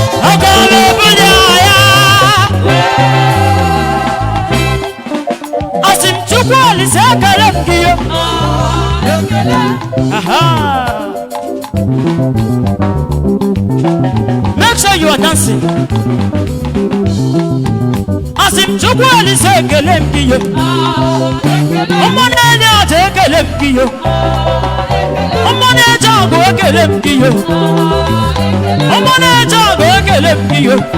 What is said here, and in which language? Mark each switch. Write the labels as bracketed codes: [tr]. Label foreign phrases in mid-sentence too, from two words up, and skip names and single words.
[ig] Aga m ebunye ya. Asị m Chukwu Olise ekele m gị yo. Aha. [en] Make sure you are dancing. [ig] Asị m Chukwu Olise ekele m gị yo. Ụmụnne ndị ọcha ekele m gị yo. Ụmụ na-eje ọgụ ekele m gị yo. Ụmụ na-eje ọgụ ekele m gị yo.